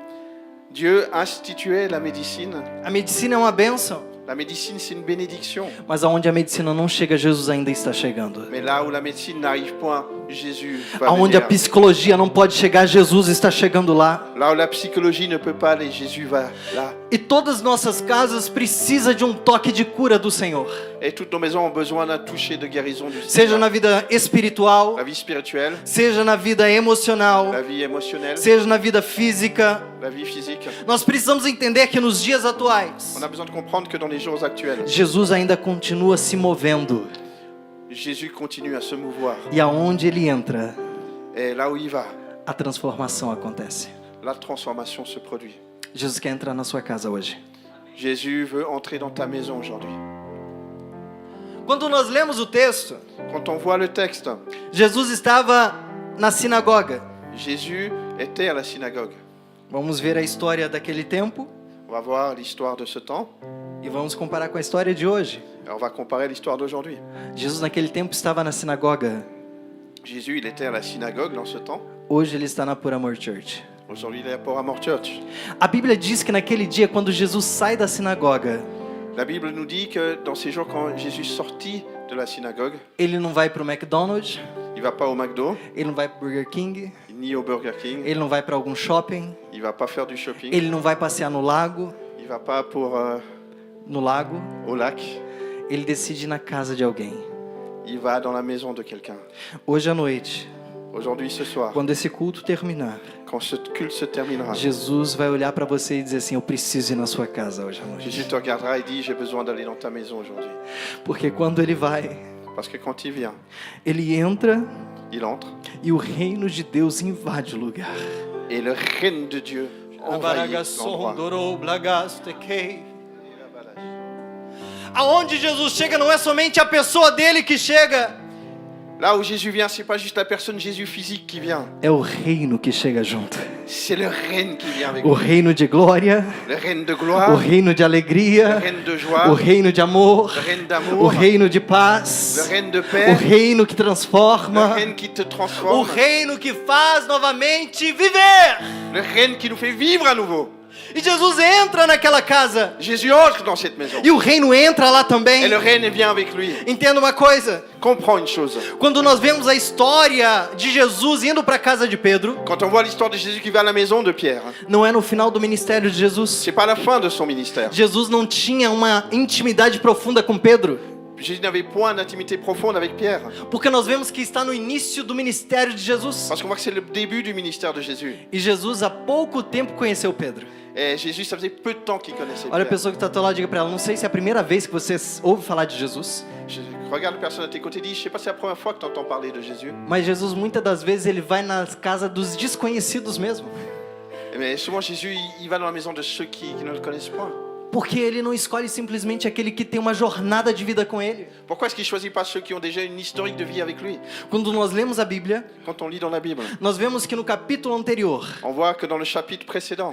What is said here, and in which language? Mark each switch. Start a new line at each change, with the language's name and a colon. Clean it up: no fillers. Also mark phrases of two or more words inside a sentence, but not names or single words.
French: Dieu instituait la médecine.
Portuguese: A medicina é uma bênção,
French: La médecine, c'est une bénédiction.
Portuguese: mas aonde a medicina não chega, Jesus ainda está chegando.
French: Mais là où la médecine n'arrive point, Jésus va
Portuguese: Aonde a
French: venir.
Portuguese: psicologia não pode chegar, Jesus está chegando lá.
French: Là où la psychologie ne peut pas aller, Jésus va là.
Portuguese: E todas nossas casas precisam de um toque de cura do Senhor.
French: Et toutes nos maisons ont besoin d'un toucher de guérison du
Portuguese: Seja
French: Seigneur.
Portuguese: na vida espiritual,
French: La vie spirituelle,
Portuguese: seja na vida emocional,
French: la vie émotionnelle,
Portuguese: seja na vida física.
French: la vie physique.
Portuguese: Nós precisamos entender que nos dias atuais,
French: On a besoin de comprendre que dans les jours actuels,
Portuguese: Jesus ainda continua se movendo.
French: Jésus continue à se mouvoir.
Portuguese: E aonde ele entra,
French: Et là où il va,
Portuguese: a transformação acontece.
French: la transformation se produit.
Portuguese: Jesus quer entrar na sua casa hoje.
French: Jésus veut entrer dans ta maison aujourd'hui.
Portuguese: Quando nós lemos o texto,
French: Quand on voit le texte,
Portuguese: Jesus estava na sinagoga.
French: Jésus était à la synagogue.
Portuguese: Vamos ver a história daquele tempo
French: On va voir l'histoire de ce temps
Portuguese: e vamos comparar com a história de hoje.
French: et on va comparer l'histoire d'aujourd'hui.
Portuguese: Jesus naquele tempo estava na sinagoga.
French: Jésus, il était à la synagogue dans ce temps.
Portuguese: Hoje ele está na Pure Amor Church.
French: Aujourd'hui, il est à Port Amor Church.
Portuguese: A Bíblia diz que naquele dia, quando Jesus sai da sinagoga,
French: La Bible nous dit que dans ces jours, quand Jésus sortit de la synagogue,
Portuguese: ele não vai para o McDonald's,
French: il va pas au McDo,
Portuguese: ele não vai para o Burger King,
French: ni au Burger King,
Portuguese: ele não vai para algum shopping,
French: il va pas faire du shopping,
Portuguese: ele não vai passear no lago,
French: il va pas au lac,
Portuguese: ele decide ir na casa de alguém.
French: il va dans la maison de quelqu'un.
Portuguese: Hoje à noite,
French: Aujourd'hui, ce soir,
Portuguese: quando esse culto terminar,
French: quand ce culte se terminera,
Portuguese: Jesus vai olhar para você e dizer assim: eu preciso ir na sua casa hoje à noite.
French: Jésus te regardera et dit, j'ai besoin d'aller dans ta maison aujourd'hui.
Portuguese: Porque quando ele vai,
French: Parce que quand il vient,
Portuguese: ele entra
French: il entre
Portuguese: e o reino de Deus invade o lugar.
French: et le règne de Dieu envahit l'endroit.
Portuguese: Aonde Jesus chega não é somente a pessoa dele que chega,
French: Là où Jésus vient, c'est pas juste la personne Jésus physique qui vient,
Portuguese: é o reino que chega junto.
French: c'est le règne qui vient avec
Portuguese: O
French: nous.
Portuguese: reino de glória,
French: Le règne de
Portuguese: o
French: gloire,
Portuguese: reino de
French: le
Portuguese: alegria,
French: règne de
Portuguese: o
French: joie,
Portuguese: reino de amor,
French: le règne
Portuguese: o
French: d'amour,
Portuguese: reino de
French: le
Portuguese: paz,
French: règne de
Portuguese: o
French: paix,
Portuguese: reino que
French: le
Portuguese: transforma,
French: règne qui te
Portuguese: o
French: transforme,
Portuguese: reino que faz novamente viver.
French: le règne qui nous fait vivre à nouveau.
Portuguese: E Jesus entra naquela casa.
French: Jésus entre dans cette maison.
Portuguese: E o reino entra lá também.
French: Et le règne vient avec lui.
Portuguese: Entenda uma coisa.
French: Comprends une chose.
Portuguese: Quando nós vemos a história de Jesus indo para a casa de Pedro,
French: Quand on voit l'histoire de Jésus qui va à la maison de Pierre,
Portuguese: não é no final do ministério de Jesus.
French: c'est pas la fin de son ministère.
Portuguese: Jesus não tinha uma intimidade profunda com Pedro.
French: Jésus n'avait point d'intimité profonde avec Pierre.
Portuguese: Porque nós vemos que está no início do ministério de Jesus.
French: Parce qu'on voit que c'est le début du ministère de Jésus.
Portuguese: E Jesus há pouco tempo conheceu Pedro.
French: Et Jésus, ça faisait peu de temps qu'il connaissait
Portuguese: Olha a
French: Pierre.
Portuguese: pessoa que está ao teu lado e diga para ela, não sei se é a primeira vez que você ouve falar de Jesus,
French: Regarde la personne à tes côtés et dis, je sais pas si c'est la première fois que tu entends parler de Jésus.
Portuguese: mas Jesus muitas das vezes ele vai nas casas dos desconhecidos mesmo.
French: Mais souvent Jésus, il va dans la maison de ceux qui ne le connaissent pas.
Portuguese: Porque ele não escolhe simplesmente aquele que tem uma jornada de vida com ele.
French: Pourquoi est-ce qu'il choisit pas ceux qui ont déjà une historique de vie avec lui?
Portuguese: Quando nós lemos a Bíblia,
French: Quand on lit dans la Bible,
Portuguese: nós vemos que no capítulo anterior
French: on voit que dans le chapitre précédent,